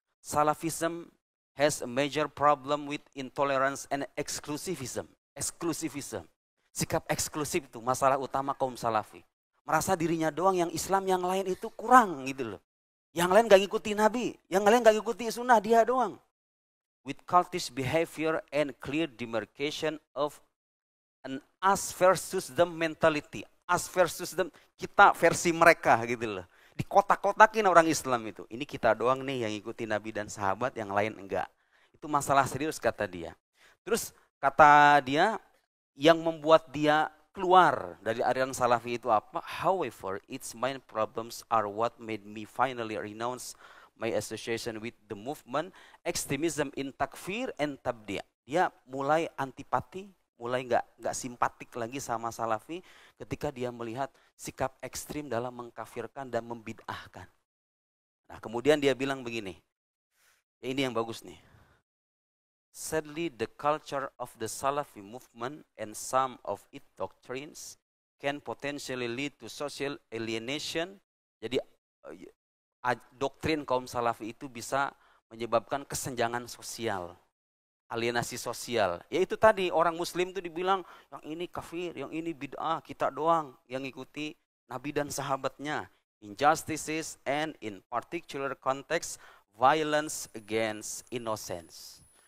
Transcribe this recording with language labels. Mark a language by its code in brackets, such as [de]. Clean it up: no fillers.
[en] Salafism has a major problem with intolerance and exclusivism. [id] Exclusivism, sikap eksklusif itu masalah utama kaum salafi. Merasa dirinya doang yang Islam, yang lain itu kurang gitu loh. Yang lain gak ngikuti Nabi, yang lain gak ngikuti sunnah, dia doang. [en] With cultish behavior and clear demarcation of an us versus them mentality. Us versus them, [id] kita versi mereka gitu loh. Dikotak-kotakin orang Islam itu. Ini kita doang nih yang ngikuti Nabi dan sahabat, yang lain enggak. Itu masalah serius kata dia. Terus kata dia, yang membuat dia keluar dari aliran salafi itu apa? [en] However, its main problems are what made me finally renounce my association with the movement, extremism in takfir and tabdi'. [id] Dia mulai antipati, mulai nggak simpatik lagi sama salafi ketika dia melihat sikap ekstrim dalam mengkafirkan dan membid'ahkan. Nah, kemudian dia bilang begini. Ya, ini yang bagus nih. [en] Sadly, the culture of the Salafi movement and some of its doctrines can potentially lead to social alienation. [id] Jadi doktrin kaum Salafi itu bisa menyebabkan kesenjangan sosial, alienasi sosial. Yaitu tadi orang Muslim itu dibilang yang ini kafir, yang ini bid'ah, kita doang yang ikuti Nabi dan sahabatnya. [en] Injustices and in particular context violence against innocence.